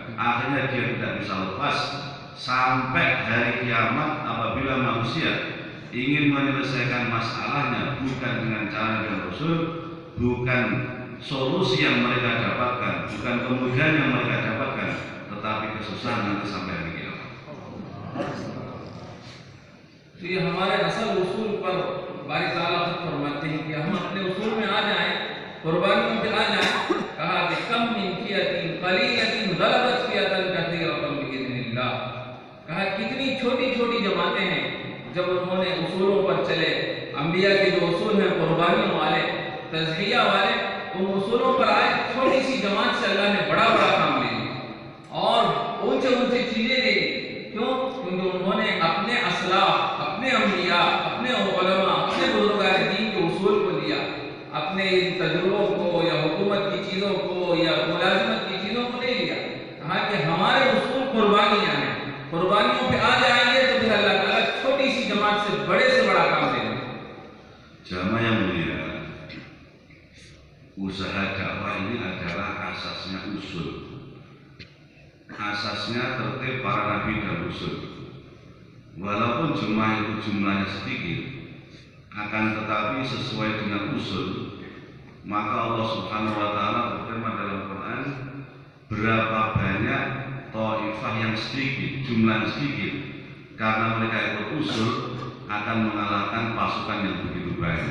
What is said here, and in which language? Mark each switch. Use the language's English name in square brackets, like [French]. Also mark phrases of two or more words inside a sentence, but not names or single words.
[Indonesian] Akhirnya dia tidak bisa lepas sampai hari kiamat. Apabila manusia ingin menyelesaikan masalahnya bukan dengan cara yang rasul, bukan solusi yang mereka dapatkan, bukan kemudahan yang mereka dapatkan, tetapi kesusahan nanti sampai hari kiamat. [Urdu] تو یہ ہمارے اصل اصول پر باری تعالیٰ خود فرماتے ہیں کہ ہم اپنے اصول میں آ جائیں، قربانیوں پہ آ جائیں. کہا کہ [Arabic] كم من فئة قليلة غلبت فئة كثيرة بإذن الله. [Urdu] کہا کتنی چھوٹی چھوٹی جماعتیں ہیں، جب انہوں نے اصولوں پر چلے، انبیاء کے جو اصول ہیں قربانیوں والے، تزکیہ والے، ان اصولوں پر آئے، چھوٹی سی جماعت سے اللہ نے بڑا بڑا کام لے لیا اور اونچے اونچے چیزیں لے لی. کیوں? کیونکہ انہوں نے اپنے اسلاف، اپنے انبیاء، اپنے علماء، اپنے بزرگان دین کے اصول کو لیا، اپنے ان تجربوں کو یا حکومت کی چیزوں کو یا ملازمت کی چیزوں کو نہیں لیا. کہا کہ ہمارے اصول قربانیاں ہیں، قربانیوں پہ آ جائیں گے تو پھر اللہ تعالیٰ چھوٹی سی جماعت سے بڑا کام دیں گے. [Indonesian] Jamaah yang mulia, usaha dakwah ini adalah asasnya usul. Asasnya tertib para nabi dan rasul. Walaupun jumlah itu jumlahnya sedikit, akan tetapi sesuai dengan usul, maka [Arabic] الله سبحانه وتعالى [Indonesian] berfirman dalam Quran, berapa banyak taifah yang sedikit, jumlah sedikit, karena mereka ikut usul akan mengalahkan pasukan yang begitu banyak.